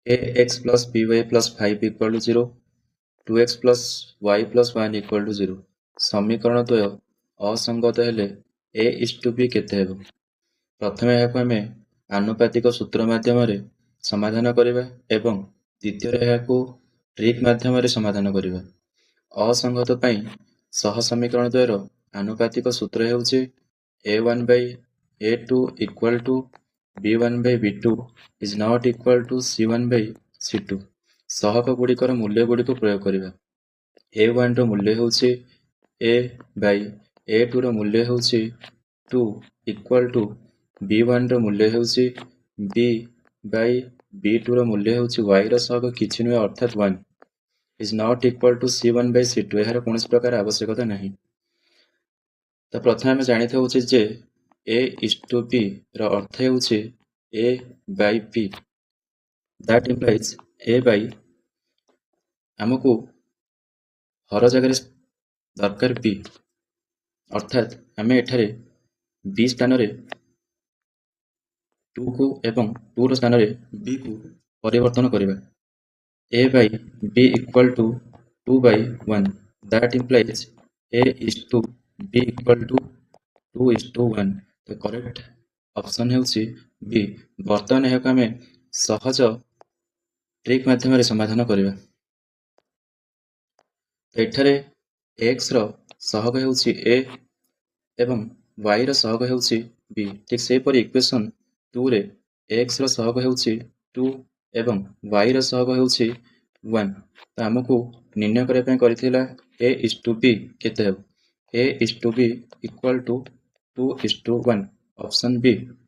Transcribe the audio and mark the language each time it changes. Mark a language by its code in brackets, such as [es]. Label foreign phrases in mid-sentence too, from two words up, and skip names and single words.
[en] ax plus by plus 5 equal to 0, 2x plus y plus 1 equal to 0। [or] ସମୀକରଣ ଦ୍ୱୟ ଅସଙ୍ଗତ ହେଲେ [en] a is to b [or] କେତେ ହେବ? ପ୍ରଥମେ ଏହାକୁ ଆମେ ଆନୁପାତିକ ସୂତ୍ର ମାଧ୍ୟମରେ ସମାଧାନ କରିବା ଏବଂ ଦ୍ୱିତୀୟରେ ଏହାକୁ ଟ୍ରିକ୍ ମାଧ୍ୟମରେ ସମାଧାନ କରିବା। ଅସଙ୍ଗତ ପାଇଁ ସହ ସମୀକରଣ ଦ୍ୱୟର ଆନୁପାତିକ ସୂତ୍ର ହେଉଛି [en] a1 by a2 equal to b1 by b2 is not equal to c1 by c2। [or] ସହକ ଗୁଡ଼ିକର ମୂଲ୍ୟ ଗୁଡ଼ିକୁ ପ୍ରୟୋଗ କରିବା। a1 ର ମୂଲ୍ୟ ହେଉଛି [en] a by a2 [or] ର ମୂଲ୍ୟ ହେଉଛି [en] 2 equal to b1 [or] ର ମୂଲ୍ୟ ହେଉଛି [en] b by b2 [or] ର ମୂଲ୍ୟ ହେଉଛି y ର ସହକ କିଛି ନୁହେଁ ଅର୍ଥାତ୍ [en] 1 is not equal to c1 by c2। [or] ଏହାର କୌଣସି ପ୍ରକାର ଆବଶ୍ୟକତା ନାହିଁ। ତ ପ୍ରଥମେ ଆମେ ଜାଣିଥାଉ ଯେ [en] a is to b [or] ର ଅର୍ଥ ହେଉଛି [en] a by b। that implies a by [or] ଆମକୁ ହର ଜାଗାରେ ଦରକାର b, ଅର୍ଥାତ୍ ଆମେ ଏଠାରେ b ସ୍ଥାନରେ 2 କୁ ଏବଂ 2 ର ସ୍ଥାନରେ b କୁ ପରିବର୍ତ୍ତନ କରିବା। [en] a by b equal to 2 by 1। that implies a is to b equal to 2 is to 1। [or] ତ [en] correct option [or] ହେଉଛି b। ବର୍ତ୍ତମାନ ଏହାକୁ ଆମେ ସହଜ ଟ୍ରିକ୍ ମାଧ୍ୟମରେ ସମାଧାନ କରିବା। ଏଠାରେ x ର ସହଗ ହେଉଛି a ଏବଂ y ର ସହଗ ହେଉଛି b। ଠିକ୍ ସେହିପରି ଇକ୍ୱେସନ୍ 2 ରେ x ର ସହଗ ହେଉଛି 2 ଏବଂ y ର ସହଗ ହେଉଛି 1। ତ ଆମକୁ ନିର୍ଣ୍ଣୟ କରିବା ପାଇଁ କରିଥିଲା [en] a is to b [or] କେତେ ହେବ? [en] a is to b equal to 2 is to 1। ଅପସନ୍ b